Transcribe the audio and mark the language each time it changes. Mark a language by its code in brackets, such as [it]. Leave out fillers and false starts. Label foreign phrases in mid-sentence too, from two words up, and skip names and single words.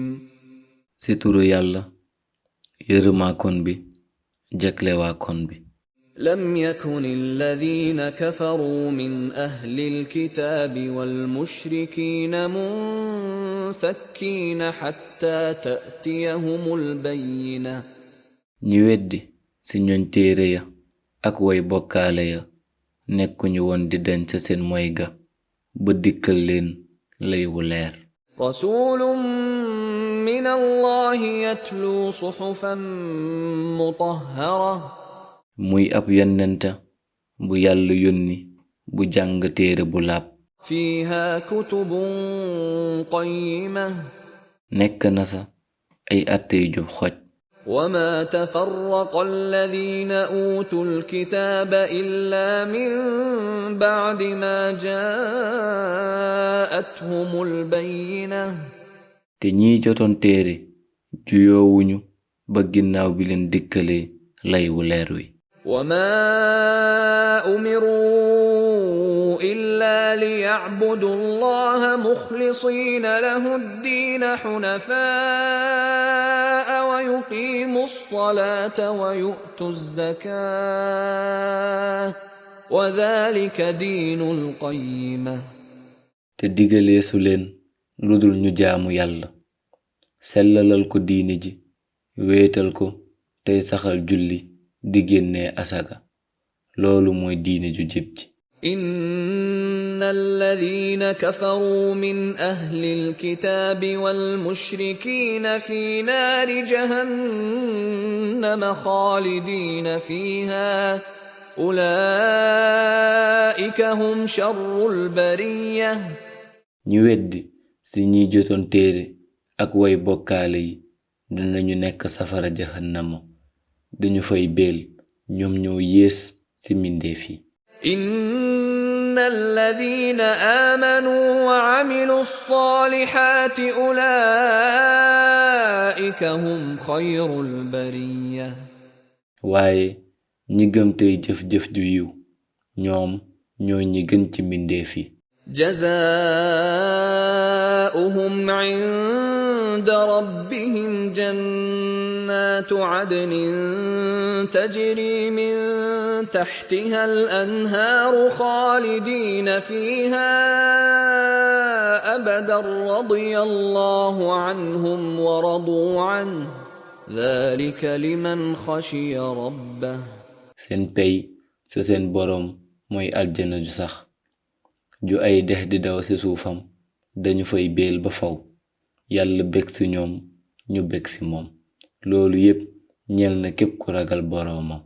[ar] ستورو يالا يرما كون بي جاكلوا كون بي لم يكن الذين كفروا من أهل الكتاب والمشركين منفكين حتى تأتيهم البينة [wo] ñi weddi ci ñoñ téere ya ak way bokkaale ya nekkuñu woon di dañ ca seen moy ga ba dikkal leen lay wu leer [ar] رسول من الله يتلو صحفا مطهرة [wo] muy ab yonenta bu yàlla yónni bu jàng téere bu laab [ar] فيها كتب قيمة [wo] nekk na sa ay atte yu jub xoj [ar] وما تفرق الذين أوتوا الكتاب إلا من بعد ما جاءتهم البينة [wo] te ñi jotoon téere juyoowuñu ba ginnaaw bi leen dikkalee lay wu leer wi [ar] وما أمروا إلا ليعبدوا الله مخلصين له الدين حنفاء ويقيموا الصلاة ويؤتوا الزكاة وذلك دين القيمة [wo] te digaleesu leen ludul ñu jaamu yàlla sellalal ko diine ji wéetal ko tey saxal julli di génnee asaka loolu mooy diine ju jub ji [ar] إن الذين كفروا من أهل الكتاب والمشركين في نار جهنم خالدين فيها أولئك هم شر البرية [wo] ñu weddi ci ñi jotoon téere ak way bokkaale yi dinañu nekk safara jahannama dañu fay beel ñoom ñoo yées ci mbindeef yi [ar] إن الذين آمنوا وعملوا الصالحات أولئك هم خير البرية [wo] waaye ñi gëm tey jëf-jëf ju yiw ñoom ñoo ñi gën ci mbindeef yi [ar] جزاؤهم عند ربهم جنات عدن تجري من تحتها الأنهار خالدين فيها أبدا رضي الله عنهم ورضوا عنه ذلك لمن خشي ربه [wo] seen pey sa seen boroom mooy aljana ju sax ju ay dex di daw ci suufam dañu fay beel ba faw yàlla bég ci ñoom ñu bég ci moom loolu yépp ñeel na képp ku ragal boroomam